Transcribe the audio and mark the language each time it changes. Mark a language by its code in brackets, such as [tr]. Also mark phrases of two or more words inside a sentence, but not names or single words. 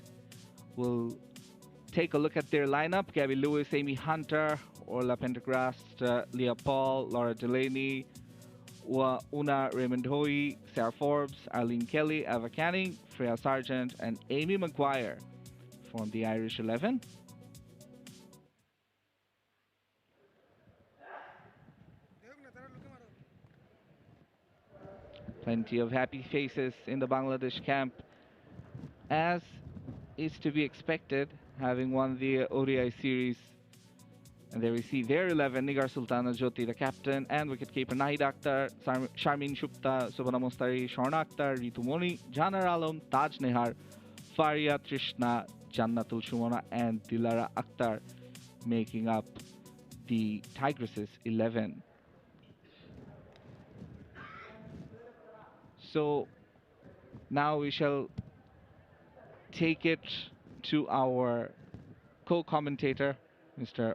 [en] We'll take a look at their lineup. Gabby Lewis, Amy Hunter, Orla Pendergrast, Leah Paul, Laura Delaney, Una Raymond Hoey, Sarah Forbes, Arlene Kelly, Ava Canning, Freya Sargent, and Amy Maguire form the Irish 11. Plenty of happy faces in the Bangladesh camp, as is to be expected, having won the ODI series. And there we see their 11, Nigar Sultana Jyoti, the captain, and wicketkeeper Nahid Akhtar, Sharmin Shupta, Subhana Mostari, Sharna Akhtar, Ritu Moni, Janar Alam, Taj Nehar, Faria Trishna, Jannatul Shumana, and Dilara Akhtar making up the Tigresses 11. So now we shall take it to our co-commentator, Mr.